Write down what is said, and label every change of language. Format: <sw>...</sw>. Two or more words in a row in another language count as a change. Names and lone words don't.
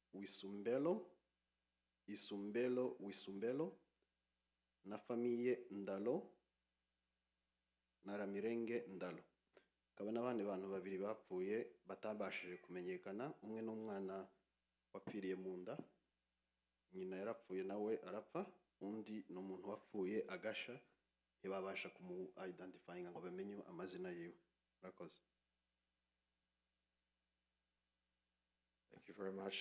<rw>Wisumbelo, na famille Ndalo, na Ramirenge Ndalo. Akaba n'abandi bantu babiri bapfuye batabashije kumenyekana, umwe n'umwana wapfiriye mu nda, nyina yarapfuye nawe arapfa, undi n'umuntu wapfuye agasha, ntibabasha kumu-identifyinga ngo bamenye amazina yiwe. Murakoze.</rw> <en>Thank you very much.</en>